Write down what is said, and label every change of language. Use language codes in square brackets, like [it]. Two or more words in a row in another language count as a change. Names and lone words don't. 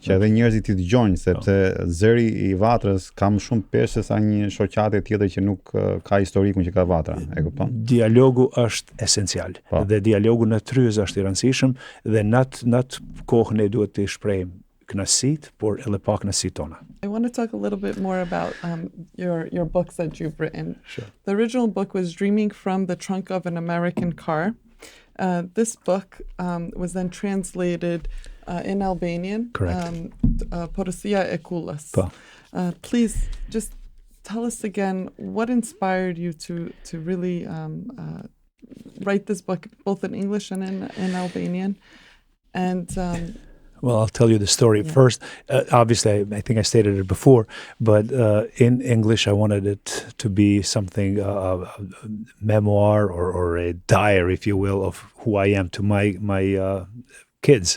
[sq] që edhe njerëzit i dëgjojnë, sepse zëri i Vatrës ka më shumë peshë se sa një shoqate tjetër që nuk ka historikun që ka Vatra, e kupton? Dialogu është esencial, Po. dhe dialogu në tryez është i rëndësishëm, dhe në atë kohë ne duhet të shprehim kënaqësitë, por edhe pa kënaqësitë tona. [en] I want to talk a little bit more about your books that you've written. Sure. The original book was Dreaming from the Trunk of an American Car. This book was then translated in Albanian. Correct. [sq] Porosia e Kulës. Po. [en] Please just tell us again what inspired you to really write this book both in English and in Albanian. And Well, I'll tell you the story first. Obviously, I think I stated it before, but in English, I wanted it to be something, a memoir or a diary, if you will, of who I am to my kids.